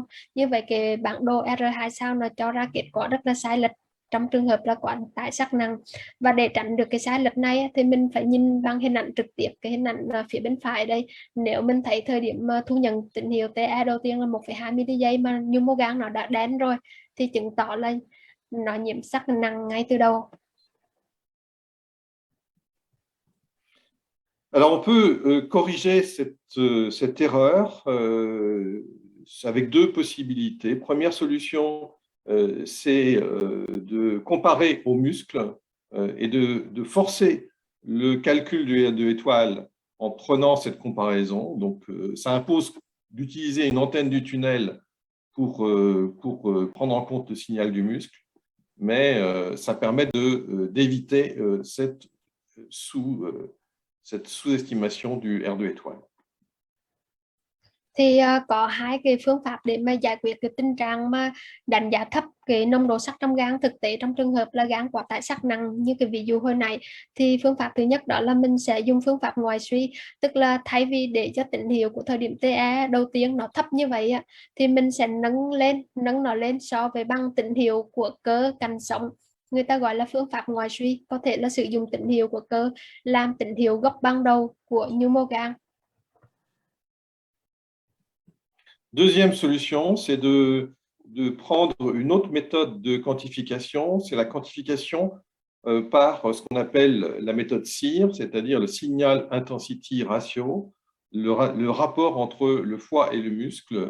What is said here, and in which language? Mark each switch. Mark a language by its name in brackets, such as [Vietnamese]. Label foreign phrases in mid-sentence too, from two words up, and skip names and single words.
[Vietnamese] Như vậy cái bản đồ R2 sao nó cho ra kết quả rất là sai lệch trong trường hợp là quá tải sắt nặng. Và để tránh được cái sai lệch này thì mình phải nhìn bằng hình ảnh trực tiếp, cái hình ảnh phía bên phải đây. Nếu mình thấy thời điểm mà thu nhận tín hiệu TE đầu tiên là 1,2 ms mà nhu mô gan nó đã đen rồi thì chứng tỏ là nó nhiễm sắt nặng ngay từ đầu. [French] Alors, on peut corriger cette erreur avec deux possibilités. Première solution, c'est de comparer aux muscles et de forcer le calcul du R2 étoile en prenant cette comparaison. Donc, ça impose d'utiliser une antenne du tunnel pour prendre en compte le signal du muscle, mais ça permet d'éviter cette sous-estimation du R2 étoile. [Vietnamese] Thì có hai cái phương pháp để mà giải quyết cái tình trạng mà đánh giá thấp cái nồng độ sắt trong gan. Thực tế trong trường hợp là gan quá tải sắt nặng như cái ví dụ hồi nãy thì phương pháp thứ nhất đó là mình sẽ dùng phương pháp ngoại suy, tức là thay vì để cho tín hiệu của thời điểm TE đầu tiên nó thấp như vậy thì mình sẽ nâng nó lên so với bằng tín hiệu của cơ cạnh sống. Người ta gọi là phương pháp ngoại suy, có thể là sử dụng tín hiệu của cơ làm tín hiệu gốc ban đầu của nhu mô gan. [French] Deuxième solution, c'est de prendre une autre méthode de quantification, c'est la quantification par ce qu'on appelle la méthode SIR, c'est-à-dire le [English] Signal Intensity Ratio, [French] le rapport entre le foie et le muscle.